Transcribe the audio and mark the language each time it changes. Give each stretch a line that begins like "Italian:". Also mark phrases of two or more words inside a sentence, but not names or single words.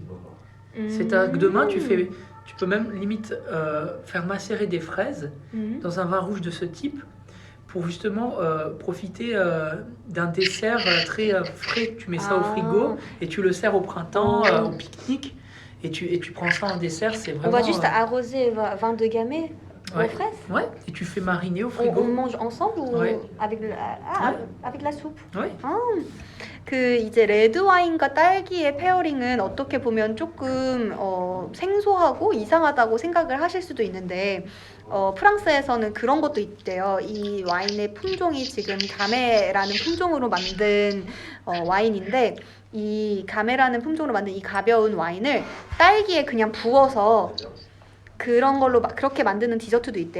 French: C'est-à-dire que demain, tu peux même limite faire macérer des fraises dans un vin rouge de ce type pour justement profiter d'un dessert très frais. Tu mets ça au frigo et tu le sers au printemps, au pique-nique. Et tu prends ça en dessert, c'est vraiment... On va juste arroser vin de gamay. aux fraises. Ouais, et tu fais mariner au On frigo. mange ensemble ou Ouais. avec avec la soupe? Ouais.
Korean: 그 이제 레드 와인과 딸기의 페어링은 어떻게 보면 조금 생소하고 이상하다고 생각을 하실 수도 있는데 프랑스에서는 그런 것도 있대요. 이 와인의 품종이 지금 가메라는 품종으로 만든 와인인데 이 가메라는 품종으로 만든 이 가벼운 와인을 딸기에 그냥 부어서 그런 걸로 그렇게 만드는 디저트도 있대요.